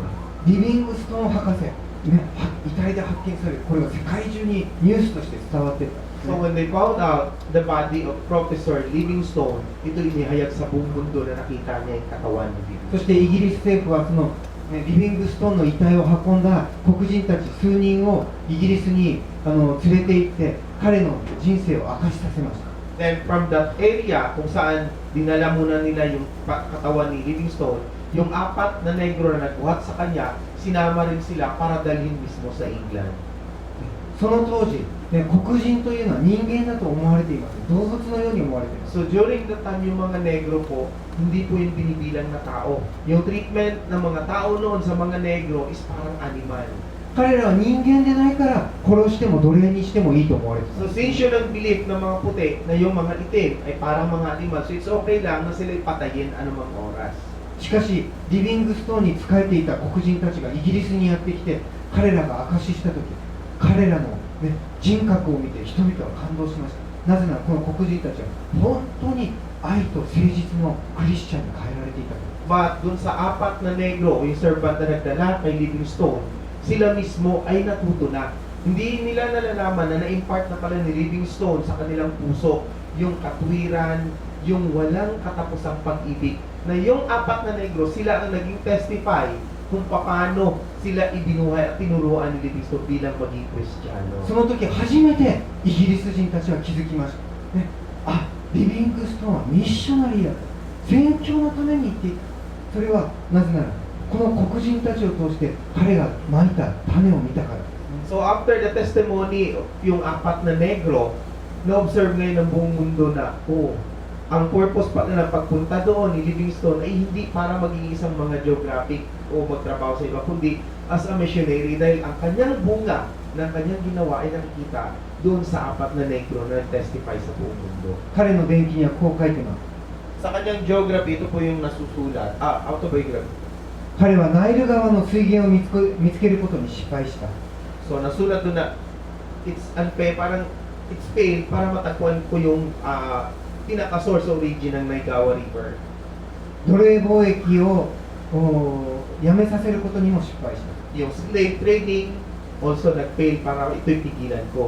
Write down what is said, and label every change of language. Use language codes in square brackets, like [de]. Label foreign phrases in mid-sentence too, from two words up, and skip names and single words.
[ja] リビングストーン博士、遺体で発見される、これが世界中にニュースとして伝わっていったんです [en] So [ja] ね。 [en] when they found out the body of Professor Livingstone, [tl] ito inihayag sa buong mundo na nakita niya yung katawan ni [ja] そ [tl] Livingstone. [ja] してイギリス政府はその、リビングストーンの遺体を運んだ黒人たち数人をイギリスに連れて行って彼の人生を明かしさせました。 [en] Then from that area [tl] kung saan dinala muna nila yung katawan ni Livingstone, yung apat na negro na nagbuhat sa kanya, sinama rin sila para dalhin mismo sa England. [ja] その当時、黒人というのは人間だと思われています。動物のように思われています。 [en] So during the time [tl] yung mga negro po, hindi po yung binibilang na tao. Yung treatment ng mga tao noon sa mga negro is parang animal. [ja] 彼らは人間でないから殺しても奴隷にしてもいいと思われていま [tl] So [ja] す。 [tl] since yun ang belief ng mga puti na yung mga itim ay parang mga animal, so [en] it's okay [tl] lang na sila ipatayin anumang oras. [ja] しかし、リビングストーンに仕えていた黒人たちがイギリスにやってきて、彼らが証ししたとき、彼らの、人格を見て人々は感動しました。なぜならこの黒人たちは本当に愛と誠実のクリスチャンに変えられていたから。 [tl] But dun sa apat na negro, yung servant na nagdala kay Livingstone, sila mismo ay natuto na. Hindi nila nalalaman na na-impart na pala ni Livingstone sa kanilang puso yung katwiran, yung walang katapusang pag-ibig. Na yung apat na negro, sila ang naging testify kung paano sila ibinuhay at tinuruan ni Livingstone bilang maging Kristiyano. [ja] その時初めてイギリス人たちは気づきました。リビングストーンはミッショナリーだと。宣教のために行っていた。それはなぜならこの黒人たちを通して彼がまいた種を見たからですね。 [en] So after the testimony, [tl] yung apat na negro, na-observe ngayon ng buong mundo na, ang purpose pala ng pagpunta doon ni Livingstone ay hindi para maging isang mga geographic o magtrabaho sa iba, kundi [en] as a missionary [tl] dahil ang kanyang bunga ng kanyang ginawa ay nakikita doon sa apat na negro na testify sa buong mundo. [ja] 彼の伝記にはこう書いてます。 [tl] Sa kanyang geography, ito po yung nasusulat, autobiography. [ja] 彼はナイル川の水源を見つけることに失敗した。 [tl] So nasulat doon na [en] it's unfair, [tl] parang [en] it's failed [tl] para matagpuan ko yung pinaka-source origin ng Naigawa River. [ja] 奴隷貿易をやめさせることにも失敗した。 [tl] Yung [en] slave trading also [tl] nag-fail para ito'y pigilan ko.